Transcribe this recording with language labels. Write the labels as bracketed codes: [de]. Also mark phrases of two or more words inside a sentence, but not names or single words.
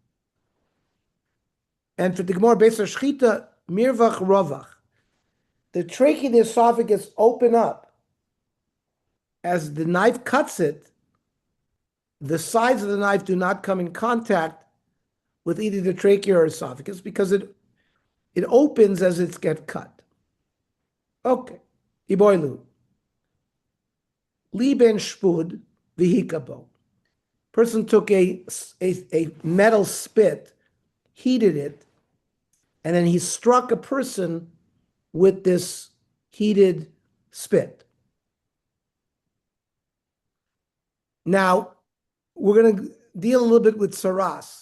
[en] And for the Gemara [he] בית שחיטה מרווח רווח, [en] the trachea and the esophagus open up. As the knife cuts it, the sides of the knife do not come in contact with either the trachea or esophagus because it opens as it gets cut. Okay. Iboilu. Liben shpud vihikabo. Person took a metal spit, heated it, and then he struck a person with this heated spit. Now, we're going to deal a little bit with saras.